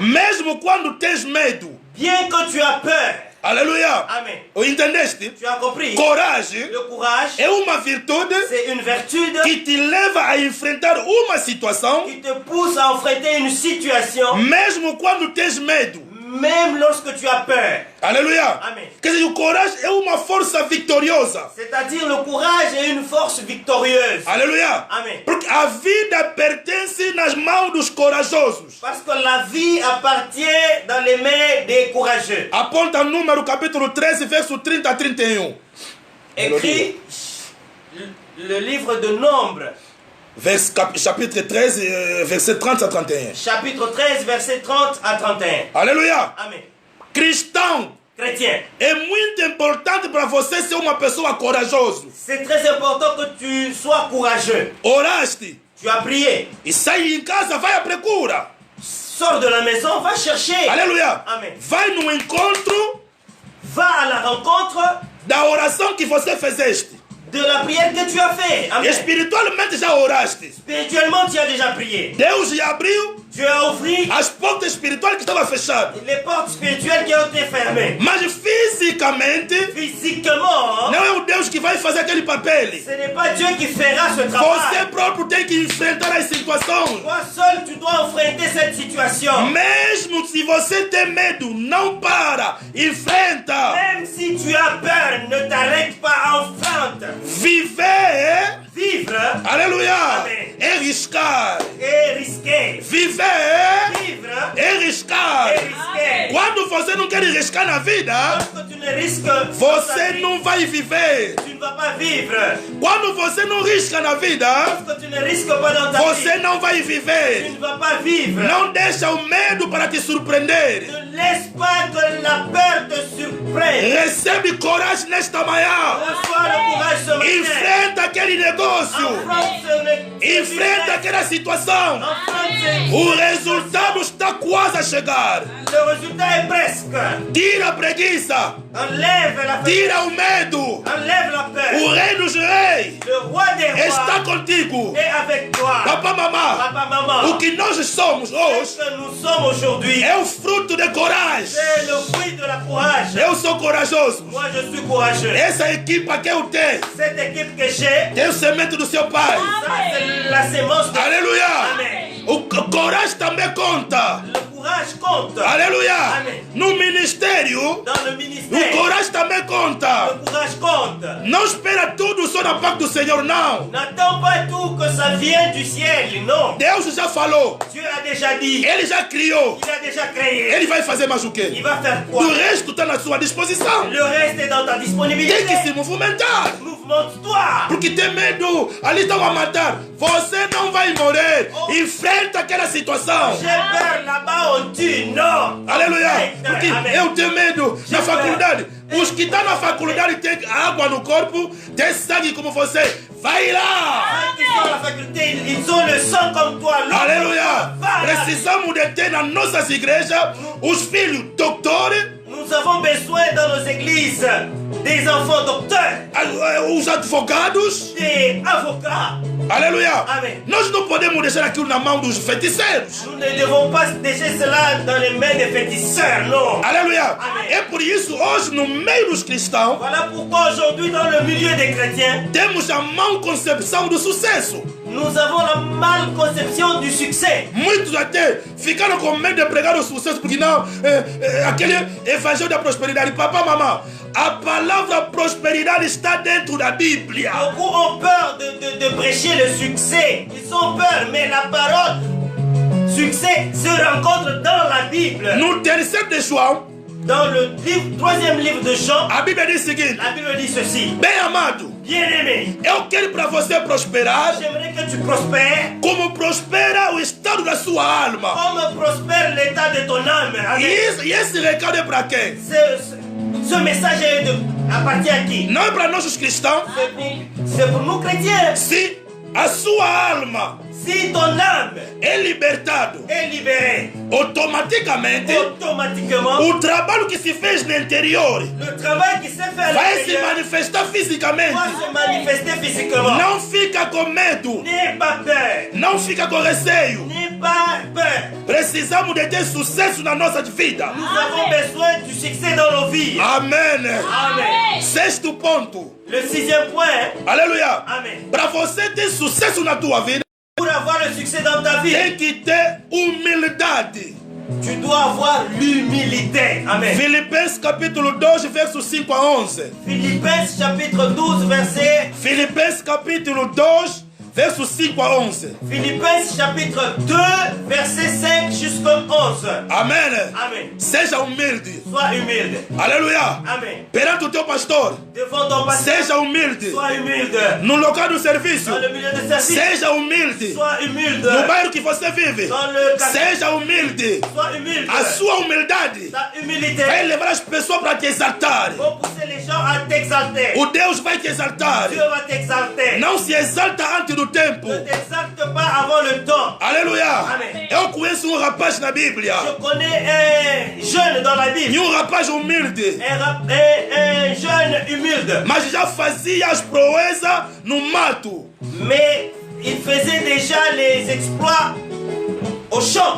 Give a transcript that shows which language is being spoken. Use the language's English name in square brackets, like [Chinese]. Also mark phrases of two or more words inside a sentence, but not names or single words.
[Portuguese] Mesmo quando tens medo. [French] Bien que tu as peur. [Portuguese] Aleluia. Amen. Entendeste? [French] Tu as compris? [Portuguese] Coragem. [French] Le courage [Portuguese] é uma virtude. [French] C'est une vertu [Portuguese] que te leva a enfrentar uma situação. [French] Qui te pousse à affronter une situation. [Portuguese] Mesmo quando tens medo. [French] Même lorsque tu as peur. [Portuguese] Aleluia. Amen. Quer dizer, o coragem é uma força vitoriosa. [French] C'est-à-dire le courage est une force victorieuse. [Portuguese] Aleluia. Amen. Porque a vida pertence nas mãos dos corajosos. [French] Parce que la vie appartient dans les mains des courageux. [Portuguese] Aponta Número capítulo 13, verso 30 a 31. [French] Écrit le livre de Nombre, chapitre 13, verset 30 à 31. Chapitre 13, verset 30 à 31. [Portuguese] Aleluia. Amen. Cristão. [French] Chrétien. [Portuguese] É muito importante para você ser uma pessoa corajosa. [French] C'est très important que tu sois courageux. [Portuguese] Oraste. [French] Tu as prié. [Portuguese] E sai em casa, vai à procura. [French] Sors de la maison, va chercher. [Portuguese] Aleluia. Amen. Vai no encontro. [French] Va à la rencontre [Portuguese] da oração que você fizeste. [French] De la prière que tu as fait. [Portuguese] Amen. Espiritualmente já oraste. [French] Spirituellement, tu as déjà prié. [Portuguese] Deus já abriu. [French] Tu as ouvert [Portuguese] as portas espirituais que estavam fechadas. [French] Les portes spirituelles qui ont été fermées. [Portuguese] Mas fisicamente, [French] physiquement, [Portuguese] não é o Deus que vai fazer aquele papel. [French] Ce n'est pas Dieu qui fera ce travail. [Portuguese] Você próprio tem que enfrentar as situações. [French] Toi seul, tu dois enfrenter cette situation. [Portuguese] Mesmo se você tem medo, não para, enfrenta. [French] Même si tu as peur, ne t'arrête pas, enfrente. [Portuguese] Viver. [French] Vivre. [Portuguese] Aleluia. Amen. É riscar. [French] É risquer. Vivre. [Portuguese] É riscar. [French] É risquer. [Portuguese] Quando você não quer riscar na vida, [French] lorsque tu ne risques [Portuguese] você não vai viver. [French] Tu ne vas pas vivre. [Portuguese] Quando você não risca na vida, [French] lorsque tu ne risques pas dans ta [Portuguese] você [French] vie, [Portuguese] não vai viver. [French] Tu ne vas pas vivre. [Portuguese] Não deixa o medo para te surpreender. [French] Ne laisse pas que la peur te surprenne. [Portuguese] Recebe coragem nesta manhã. [French] Reçois le courage ce matin. [Portuguese] Enfrenta aquele negócio. Enfrenta aquela situação. O resultado está quase a chegar. [French] Le résultat est presque. [Portuguese] Tira a preguiça. [French] Enlève la peur. [Portuguese] Tira o medo. [French] Enlève la peur. [Portuguese] O rei dos reis [French] Le roi des rois [Portuguese] está contigo. [French] est avec toi. [Portuguese] Papa, mamã. [French] Papa, maman. [Portuguese] O que nós somos hoje [French] Ce que nous sommes aujourd'hui [Portuguese] é o fruto de coragem. [French] c'est le fruit de la courage. [Portuguese] Eu sou corajoso. [French] Moi, je suis courageux. [Portuguese] Essa equipa que eu tenho [French] Cette équipe que j'ai, [Portuguese] tem o semente do seu pai. [French] ça, c'est la sémence de [Portuguese] Aleluia. Amen. O coragem também conta. [French] Le courage compte. [Portuguese] Aleluia. Amen. No ministério, [French] Dans le [Portuguese] o [French] ministère, [Portuguese] coragem também conta. [French] le courage compte. [Portuguese] Não espera tudo só na parte do Senhor, não. [French] N'attends pas tout que ça vienne du ciel, non. [Portuguese] Deus já falou. [French] Dieu a déjà dit. [Portuguese] Ele já criou. [French] Il a déjà créé. [Portuguese] Ele vai fazer mais o quê? [French] Il va faire quoi? [Portuguese] O resto está na sua disposição. [French] Le reste est dans ta disponibilité. [Portuguese] Tem que se movimentar. [French] Movimente-toi. [Portuguese] Porque tem medo. Ali estão a matar. Você não vai morrer. Enfrenta aquela situação. [French] J'ai peur là-bas, on tue. Non. [Portuguese] Aleluia. Porque Amen. eu tenho medo na faculdade. Os que estão na faculdade têm água no corpo, têm sangue como você. Vai lá. [French] Ceux qui sont à la faculté, ils ont le sang comme toi. [Portuguese] Aleluia. [French] Va là. [Portuguese] Precisamos de ter nas nossas igrejas os filhos doutores, [French] Nous avons besoin dans nos églises des enfants docteurs, [Portuguese] os advogados. [French] des avocats. [Portuguese] Aleluia. Amen. Nós não podemos deixar aquilo na mão dos feiticeiros. [French] Nous ne devons pas laisser cela dans les mains des féticheurs, non. [Portuguese] Aleluia. Amen. É por isso, hoje, no meio dos cristãos, [French] Voilà pourquoi aujourd'hui, dans le milieu des chrétiens, [Portuguese] temos a má concepção do sucesso. [French] nous avons la malconception du succès. [Portuguese] Muitos até ficaram com medo de pregar o sucesso, porque não, aquele evangelho da prosperidade. Papá, mamã, a palavra prosperidade está dentro da Bíblia. [French] Beaucoup ont peur de prêcher le succès. Ils ont peur, mais la parole succès se rencontre dans la Bible. [Portuguese] No 3 de João, [French] Dans le troisième livre de Jean, [Portuguese] a Bíblia diz o seguinte: [French] la Bible dit ceci. [Portuguese] bem amado, [French] Bien-aimé, [Portuguese] eu quero para você prosperar [French] j'aimerais que tu prospères [Portuguese] como prospera o estado da sua alma. [French] comme prospère l'état de ton âme. [Portuguese] Amen. E esse recado é para quem? [French] Ce message appartient à qui? [Portuguese] Não é para nós os cristãos. [French] C'est pour nous chrétiens. [Portuguese] Se a sua alma [French] Si ton âme [Portuguese] é libertado, [French] est libérée, [Portuguese] automaticamente [French] automatiquement, [Portuguese] o trabalho que se fez no interior [French] le travail qui s'est fait à [Portuguese] vai se [French] l'intérieur [Portuguese] manifestar fisicamente. [French] va se manifester physiquement. [Portuguese] Não fica com medo, [French] N'aie pas peur. [Portuguese] não fica com receio. [French] N'aie pas peur. [Portuguese] Precisamos de ter sucesso na nossa vida. [French] Nous avons besoin du succès dans nos vies. [Portuguese] Amém. Amen. Sexto ponto. [French] Le sixième point. [Portuguese] Aleluia. Amen. Para você ter sucesso na tua vida, [French] Pour avoir le succès dans ta vie, [Portuguese] tem que ter humildade. [French] tu dois avoir l'humilité. [Portuguese] Amen. Filipenses capítulo 2, versos 5 a 11. [French] Philippiens chapitre 12, verset [Portuguese] Filipenses capítulo 2, verso 5 a 11. [French] Philippenses chapitre 2, verset 5 jusqu'au 11. [Portuguese] Amen. Amen. Seja humilde. [French] Sois humilde. [Portuguese] Aleluia. Amen. Perante o teu pastor. [French] Devant ton pasteur. [Portuguese] Seja humilde. [French] Sois humilde. [Portuguese] No local do serviço. [French] Dans le milieu de service. [Portuguese] Seja humilde. [French] Sois humilde. [Portuguese] No bairro que você vive. [French] Dans le quartier. [Portuguese] Seja humilde. [French] Sois humilde. [Portuguese] A sua humildade [French] Ta humilité [Portuguese] vai levar as pessoas para te exaltar. [French] va pousser les gens à t'exalter. [Portuguese] O Deus vai te exaltar. [French] Dieu va t'exalter. [Portuguese] Não se exalta antes do tempo. [French] Ne t'exalte pas avant le temps. [Portuguese] Aleluia. Amen. Eu conheço rapaz na Bíblia. [French] Je connais un jeune dans la Bible. [Portuguese] E rapaz humilde. [French] Un jeune humilde. [Portuguese] Mas já fazia as proezas no mato. [French] Mais il faisait déjà les exploits au champ.